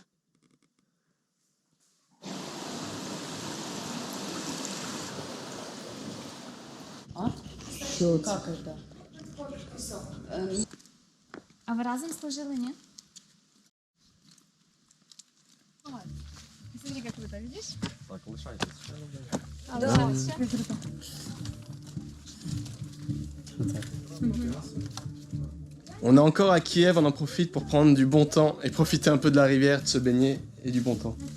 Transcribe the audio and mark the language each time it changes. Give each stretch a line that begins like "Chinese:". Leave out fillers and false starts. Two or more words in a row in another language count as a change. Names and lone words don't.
Russian: Как это? А вы разом сложили, нет? Смотри, как круто, видишь? Так, лишайтесь.
French: On est encore à Kiev, on en profite pour prendre du bon temps et profiter un peu de la rivière, de se baigner et du bon temps.